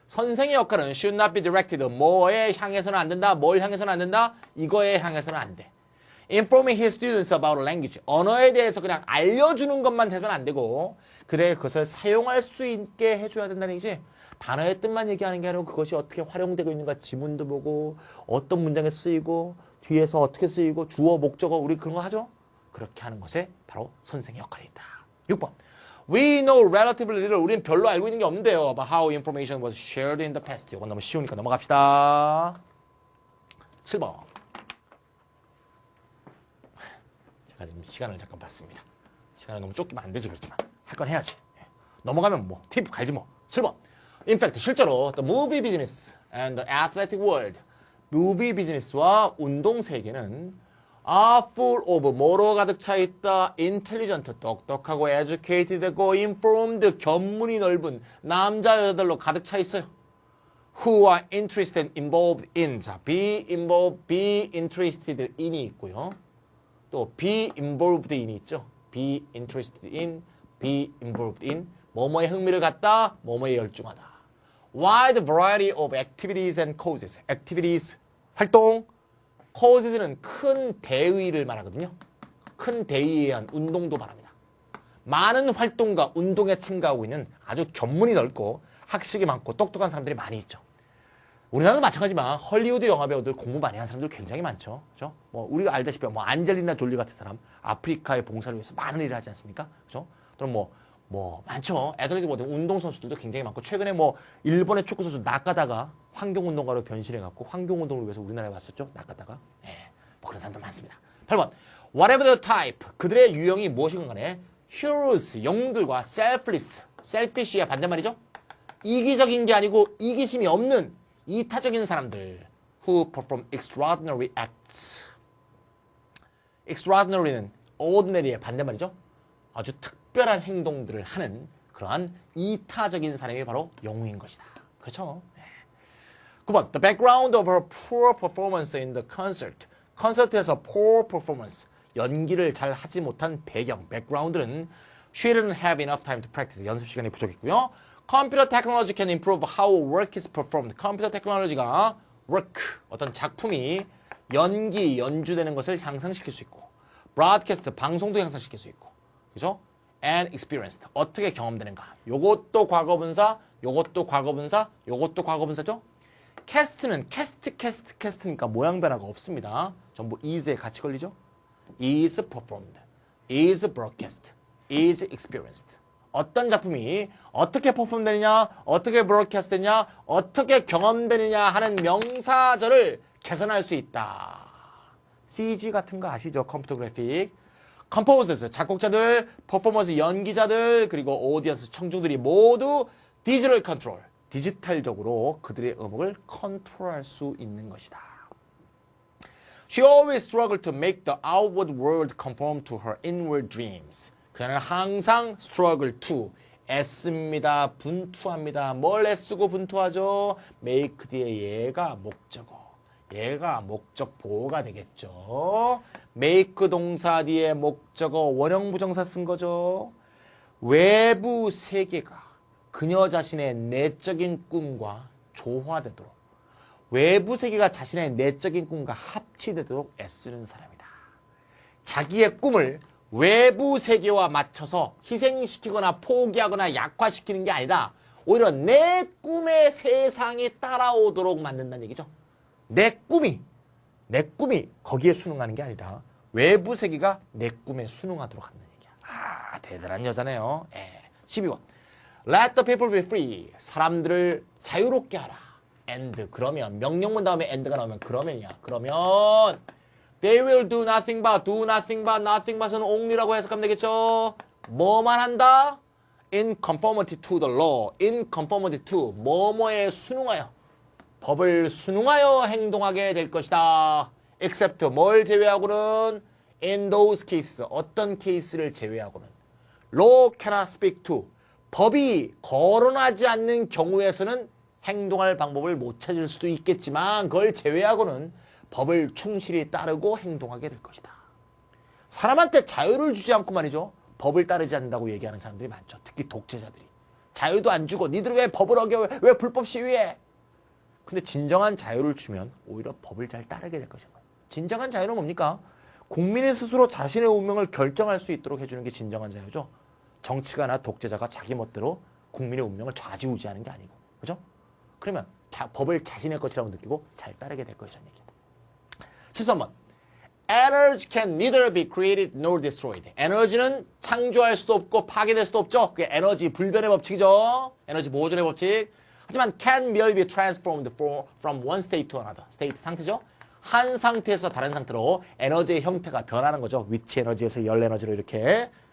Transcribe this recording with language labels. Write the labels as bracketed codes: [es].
[ko] 선생의 역할은 [en] should not be directed. [ko] 뭐에 향해서는 안 된다. 뭘 향해서는 안 된다. 이거에 향해서는 안 돼. [en] Informing his students about language. [ko] 언어에 대해서 그냥 알려주는 것만 해서는 안 되고 그래 그것을 사용할 수 있게 해줘야 된다는 얘기지. 단어의 뜻만 얘기하는 게 아니고 그것이 어떻게 활용되고 있는가 지문도 보고 어떤 문장에 쓰이고 뒤에서 어떻게 쓰이고 주어 목적어 우리 그런 거 하죠. 그렇게 하는 것에 바로 선생의 역할이 있다. 6번. [en] We know relatively little. [ko] 우리는 별로 알고 있는 게 없는데요. [en] About how information was shared in the past. [ko] 이건 너무 쉬우니까 넘어갑시다. 7번. 제가 지금 시간을 잠깐 봤습니다. 시간을 너무 쫓기면 안 되지 그렇지만 할 건 해야지. 넘어가면 뭐 팁 갈지 뭐. 7번. [en] In fact, [ko] 실제로 [en] the movie business and the athletic world, movie business와 [ko] 운동 세계는 [en] are full of [ko] 뭐로 가득 차 있다. intelligent, 똑똑하고 educated고 informed, 견문이 넓은 남자 여자들로 가득 차 있어요. [en] Who are interested, involved in. 자, be involved, be interested in이 있고요. [ko] 또 be involved in이 있죠. [en] be interested in, be involved in. [ko] 뭐뭐에 흥미를 갖다, 뭐뭐에 열중하다. [en] Wide variety of activities and causes. [ko] activities, 활동. causes는 큰 대의를 말하거든요. 큰 대의에 의한 운동도 말합니다. 많은 활동과 운동에 참가하고 있는 아주 견문이 넓고 학식이 많고 똑똑한 사람들이 많이 있죠. 우리나라도 마찬가지지만 헐리우드 영화배우들 공부 많이 한 사람들 굉장히 많죠. 그죠? 뭐 우리가 알다시피 뭐 안젤리나 졸리 같은 사람 아프리카의 봉사를 위해서 많은 일을 하지 않습니까? 그죠? 또는 뭐 많죠. 애들에게 뭐 운동선수들도 굉장히 많고 최근에 뭐 일본의 축구선수 나카다가 환경운동가로 변신해갖고 환경운동을 위해서 우리나라에 왔었죠. 나카다가. 뭐 그런 사람도 많습니다. 8번. [en] Whatever the type. [ko] 그들의 유형이 무엇이건 간에 heroes, 영웅들과 selfless, selfish의 반대말이죠. 이기적인 게 아니고 이기심이 없는 이타적인 사람들. [en] Who perform extraordinary acts. [ko] extraordinary는 ordinary의 반대말이죠. 아주 특별한 행동들을 하는 그러한 이타적인 사람이 바로 영웅인 것이다. 그렇죠? 9번. [en] The background of her poor performance in the concert. [ko] 콘서트에서 [en] poor performance. [ko] 연기를 잘 하지 못한 배경, [en] background는 she didn't have enough time to practice. [ko] 연습 시간이 부족했고요. [en] Computer technology can improve how work is performed. [ko] 컴퓨터 테크놀로지가 work, 어떤 작품이 연기, 연주되는 것을 향상시킬 수 있고 broadcast, 방송도 향상시킬 수 있고 그죠? [en] and experienced, [ko] 어떻게 경험되는가. 요것도 과거분사, 요것도 과거분사, 요것도 과거분사죠? cast는 cast니까 모양 변화가 없습니다. 전부 is에 같이 걸리죠? [en] is performed, is broadcast, is experienced. [ko] 어떤 작품이 어떻게 퍼폼되느냐, 어떻게 브로드캐스트 되느냐, 어떻게 경험되느냐 하는 명사절을 개선할 수 있다. CG 같은 거 아시죠? 컴퓨터 그래픽. 컴포저스, 작곡자들, 퍼포먼스 연기자들, 그리고 오디언스, 청중들이 모두 디지털 컨트롤, 디지털적으로 그들의 음악을 컨트롤할 수 있는 것이다. [en] She always struggled to make the outward world conform to her inward dreams. [ko] 그는 항상 struggle to, 애씁니다, 분투합니다. 뭘 애쓰고 분투하죠? make 뒤에 얘가 목적어. 얘가 목적 보호가 되겠죠. make 동사 뒤에 목적어 원형 부정사 쓴 거죠. 외부 세계가 그녀 자신의 내적인 꿈과 조화되도록, 외부 세계가 자신의 내적인 꿈과 합치되도록 애쓰는 사람이다. 자기의 꿈을 외부 세계와 맞춰서 희생시키거나 포기하거나 약화시키는 게 아니라 오히려 내 꿈의 세상이 따라오도록 만든다는 얘기죠. 내 꿈이 거기에 순응하는 게 아니라 외부 세계가 내 꿈에 순응하도록 한다는 얘기야. 아, 대단한 여자네요. 12번. [en] Let the people be free. [ko] 사람들을 자유롭게 하라. And, 그러면 명령문 다음에 and가 나오면 그러면이야. 그러면 [en] They will do nothing but은 only라고 [ko] 해석하면 되겠죠. 뭐만 한다? [en] In conformity to the law. In conformity to, [ko] 뭐뭐에 순응하여, 법을 순응하여 행동하게 될 것이다. Except, 뭘 제외하고는 [en] in those cases, [ko] 어떤 케이스를 제외하고는 [en] law cannot speak to, [ko] 법이 거론하지 않는 경우에서는 행동할 방법을 못 찾을 수도 있겠지만 그걸 제외하고는 법을 충실히 따르고 행동하게 될 것이다. 사람한테 자유를 주지 않고 말이죠. 법을 따르지 않는다고 얘기하는 사람들이 많죠. 특히 독재자들이. 자유도 안 주고 니들 왜 법을 어겨? 왜 불법 시위해? 근데 진정한 자유를 주면 오히려 법을 잘 따르게 될 것인 거예요. 진정한 자유는 뭡니까? 국민이 스스로 자신의 운명을 결정할 수 있도록 해주는 게 진정한 자유죠. 정치가나 독재자가 자기 멋대로 국민의 운명을 좌지우지하는 게 아니고. 그죠? 그러면 법을 자신의 것이라고 느끼고 잘 따르게 될 것이라는 얘기예요. 13번. [en] Energy can neither be created nor destroyed. [ko] 에너지는 창조할 수도 없고 파괴될 수도 없죠. 그게 에너지 불변의 법칙이죠. 에너지 보존의 법칙. 하지만 [en] can merely be transformed from one state to another. [ko] state 상태죠. 한 상태에서 다른 상태로 에너지의 형태가 변하는 거죠. 위치 에너지에서 열 에너지로 이렇게.